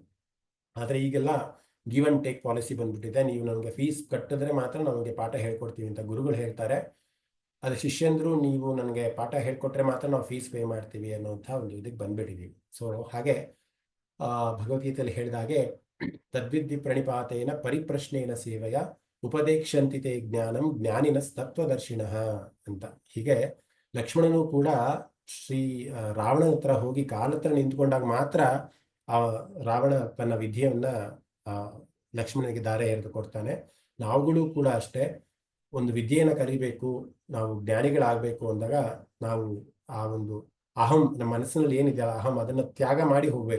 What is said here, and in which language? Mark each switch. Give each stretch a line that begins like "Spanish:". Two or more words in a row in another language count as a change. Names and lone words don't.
Kannada: ಆದ್ರೆ ಈಗೆಲ್ಲ
English: give and take policy
Kannada: ಬಂದ್ಬಿಟ್ಟಿದೆ. ನೀವು ನನಗೆ ಫೀಸ್ ಕಟ್ಟಿದ್ರೆ ಮಾತ್ರ ನಮಗೆ ಪಾಠ ಹೇಳ್ಕೊಡ್ತೀವಿ ಅಂತ ಗುರುಗಳು ಹೇಳ್ತಾರೆ. ಅದೇ ಶಿಷ್ಯಂದ್ರು ನೀವು ನನಗೆ ಪಾಠ ಹೇಳ್ಕೊಟ್ರೆ ಮಾತ್ರ ನಾವು
English: fees pay
Kannada: ಮಾಡ್ತೀವಿ ಅನ್ನೋಂಥ ಒಂದು ಇದಕ್ಕೆ ಬಂದ್ಬಿಟ್ಟಿದ್ದೀವಿ. ಸೊ ಹಾಗೆ ಭಗವದ್ಗೀತೆಯಲ್ಲಿ ಹೇಳಿದಾಗೆ
Sanskrit: ತದ್ವಿದ್ಧಿ ಪ್ರಣಿಪಾತೇನ ಪರಿಪ್ರಶ್ನೇನ ಸೇವೆಯ ಉಪದೇಕ್ಷಂತಿತೆ ಜ್ಞಾನಂ ಜ್ಞಾನಿನ ತತ್ವದರ್ಶಿನಃ ಅಂತ.
Kannada: ಹೀಗೆ ಲಕ್ಷ್ಮಣನು ಕೂಡ ಶ್ರೀ ರಾವಣನ ಹತ್ರ ಹೋಗಿ ಕಾಲತ್ರ ನಿಂತ್ಕೊಂಡಾಗ ಮಾತ್ರ ಆ ರಾವಣ ತನ್ನ ವಿದ್ಯೆಯನ್ನ ಲಕ್ಷ್ಮಣನಿಗೆ ದಾರೆ ಎರೆದು ಕೊಡ್ತಾನೆ. ನಾವುಗಳು ಕೂಡ ಅಷ್ಟೇ, ಒಂದು ವಿದ್ಯೆಯನ್ನು ಕಲಿಬೇಕು, ನಾವು ಜ್ಞಾನಿಗಳಾಗಬೇಕು ಅಂದಾಗ ನಾವು ಆ ಒಂದು ಅಹಂ, ನಮ್ಮ ಮನಸ್ಸಿನಲ್ಲಿ ಏನಿದೆ ಅಹಂ, ಅದನ್ನ ತ್ಯಾಗ ಮಾಡಿ ಹೋಗ್ಬೇಕು.